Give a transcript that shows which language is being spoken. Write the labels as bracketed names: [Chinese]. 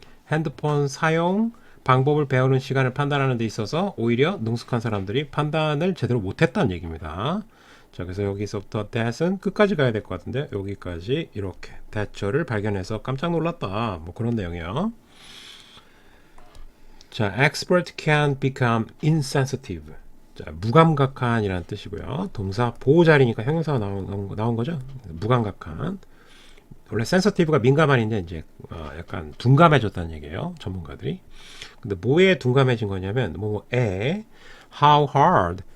[Korean] 핸드폰 사용 방법을 배우는 시간을 판단하는 데 있어서 오히려 능숙한 사람들이 판단을 제대로 못했다는 얘기입니다. 자, 그래서 여기서부터 that은 끝까지 가야 될 것 같은데 여기까지 이렇게 that를 발견해서 깜짝 놀랐다. 뭐 그런 내용이에요. [English] 자, expert can become insensitive. [Korean] 자, 무감각한이라는 뜻이고요. 동사 보호자리니까 형용사가 나온 거죠. 무감각한. 원래 sensitive가 민감한인데 이제 약간 둔감해졌다는 얘기예요. 전문가들이. 근데 뭐에 둔감해진 거냐면 뭐에 [English] how hard